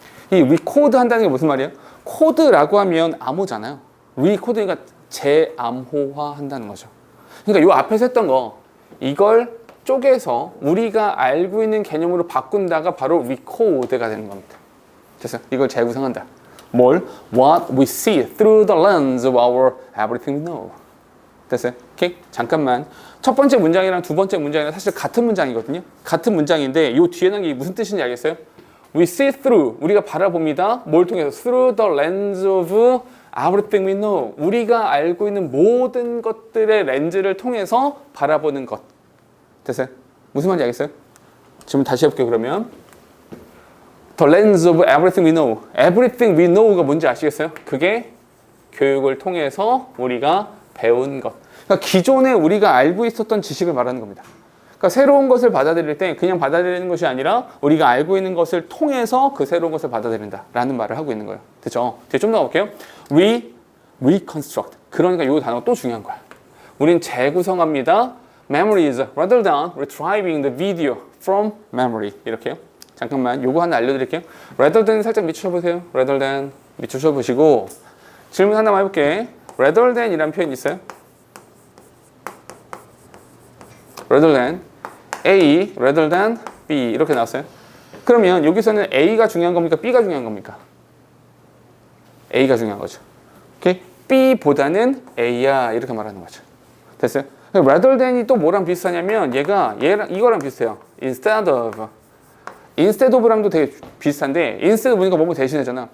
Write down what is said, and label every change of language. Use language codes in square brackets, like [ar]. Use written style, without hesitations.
[ko] 이 we code 한다는 게 무슨 말이에요? 코드라고 하면 암호잖아요. 리코드니까 재암호화 한다는 거죠. 그러니까 요 앞에서 했던 거 이걸 쪼개서 우리가 알고 있는 개념으로 바꾼다가 바로 리코드가 되는 겁니다. 됐어요? 이걸 재구성한다. 뭘? [en] What we see through the lens of our everything we know. [ko] 됐어요? 오케이? 잠깐만. 첫 번째 문장이랑 두 번째 문장이랑 사실 같은 문장이거든요. 같은 문장인데 요 뒤에 넣은 게 무슨 뜻인지 알겠어요? [en] We see through, [ko] 우리가 바라봅니다. 뭘 통해서? [en] Through the lens of everything we know. [ko] 우리가 알고 있는 모든 것들의 렌즈를 통해서 바라보는 것. 됐어요? 무슨 말인지 알겠어요? 질문 다시 해볼게요, 그러면. [en] The lens of everything we know. Everything we know [ko] 가 뭔지 아시겠어요? 그게 교육을 통해서 우리가 배운 것. 그러니까 기존에 우리가 알고 있었던 지식을 말하는 겁니다. 그러니까 새로운 것을 받아들일 때 그냥 받아들이는 것이 아니라 우리가 알고 있는 것을 통해서 그 새로운 것을 받아들인다라는 말을 하고 있는 거예요. 됐죠? 뒤에 좀 더 가볼게요. reconstruct. 그러니까 이 단어가 또 중요한 거야. 우린 재구성합니다. [en] memories rather than retrieving the video from memory. [ko] 이렇게요. 잠깐만 요거 하나 알려드릴게요. rather than 살짝 밑추셔보세요. rather than 밑추셔보시고 질문 하나만 해볼게. rather than 이라는 표현이 있어요. [en] rather than A, rather than B [ko] 이렇게 나왔어요. 그러면 여기서는 A가 중요한 겁니까? B가 중요한 겁니까? A가 중요한 거죠. 오케이? B보다는 A야 이렇게 말하는 거죠. 됐어요? rather than이 또 뭐랑 비슷하냐면 얘랑 이거랑 비슷해요. [en] instead of. [ko] instead of랑도 되게 비슷한데 instead 보니까 뭐뭐 대신하잖아.